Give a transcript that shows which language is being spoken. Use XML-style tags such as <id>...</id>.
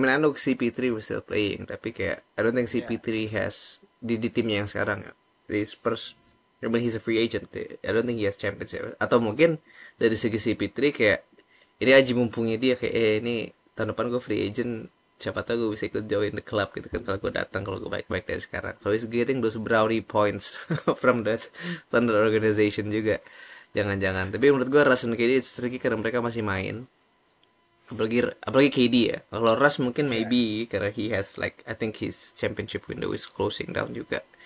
<en>I mean I know CP3 was still playing,</en> <id>tapi kayak</id> <en>I don't think</en> <id>Ya, CP3 has di timnya yang sekarang ya.</id> <en>Di Spurs, I mean he's a free agent. I don't think he has championship.</en> <id>Atau mungkin dari segi CP3 kayak ini aji mumpungnya dia kayak ini tahun depan gue free agent, siapa tahu gue bisa ikut</id> <en>join the club</en> <id>gitu kan kalau gue datang, kalau gue baik-baik dari sekarang.</id> <en>So he's getting those brownie points from that Thunder organization</en> <id>juga. Jangan-jangan. Tapi menurut gue Russ and KD</id> <en>it's tricky</en> <id>karena mereka masih main. Apalagi KD ya. Kalau Russ mungkin ya,</id> <en>maybe karena he has like I think his championship window is closing down</en> <id>juga.</id>